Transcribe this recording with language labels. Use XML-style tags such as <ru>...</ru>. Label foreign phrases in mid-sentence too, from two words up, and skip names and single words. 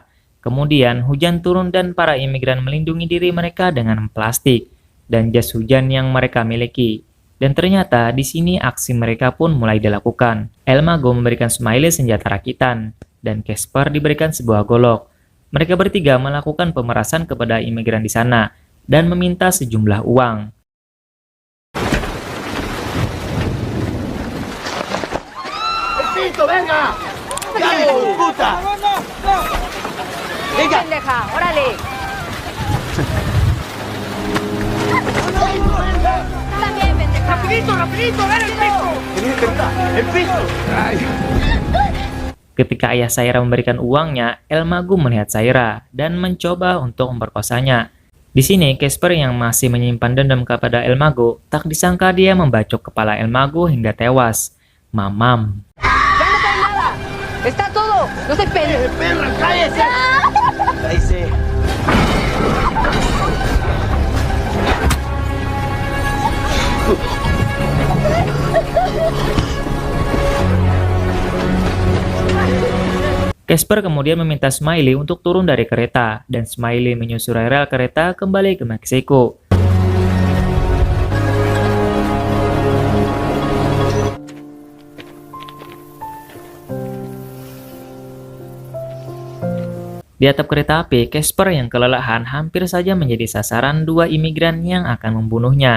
<id>Kemudian hujan turun dan para imigran melindungi diri mereka dengan plastik dan jas hujan yang mereka miliki. Dan ternyata di sini aksi mereka pun mulai dilakukan. Almago memberikan Smiley senjata rakitan, dan Casper diberikan sebuah golok. Mereka bertiga melakukan pemerasan kepada imigran di sana, dan meminta sejumlah uang.</id> <es>¡Venga! ¡Vamos, puta! ¡Venga! ¡Pendeja! ¡Órale! ¡También, pendeja! ¡Rapidito, rapidito! ¡Ven el piso! ¡El piso!</es> <id>Ketika ayah Saira memberikan uangnya, Almago melihat Saira dan mencoba untuk memperkosanya. Di sini, Casper yang masih menyimpan dendam kepada Almago, tak disangka dia membacok kepala Almago hingga tewas. Mamam.</id> <es>¡Está todo! ¡No se peleen! ¡Perra, cállese! ¡Cállese!</es> <id>Casper kemudian meminta Smiley untuk turun dari kereta, dan Smiley menyusuri rel kereta kembali ke Meksiko. Di atap kereta api, Casper yang kelelahan hampir saja menjadi sasaran dua imigran yang akan membunuhnya.</id>